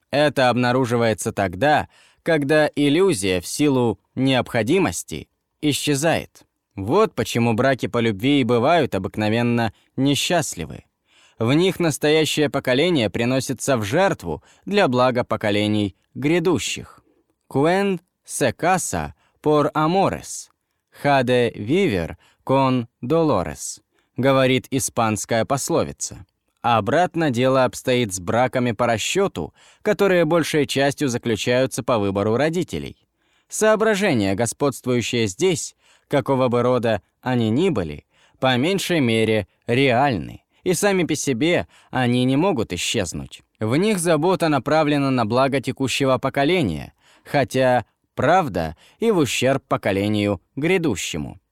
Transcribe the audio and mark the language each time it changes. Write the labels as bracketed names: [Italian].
[Russian] Это обнаруживается тогда, когда иллюзия в силу необходимости исчезает. Вот почему браки по любви и бывают обыкновенно несчастливы. В них настоящее поколение приносится в жертву для блага поколений грядущих. [Spanish] «Quen se casa por amores, jade vivir con dolores», [Russian] говорит испанская пословица. Обратно дело обстоит с браками по расчету, которые большей частью заключаются по выбору родителей. Соображения, господствующие здесь, какого бы рода они ни были, по меньшей мере реальны. И сами по себе они не могут исчезнуть. В них забота направлена на благо текущего поколения, хотя, правда, и в ущерб поколению грядущему.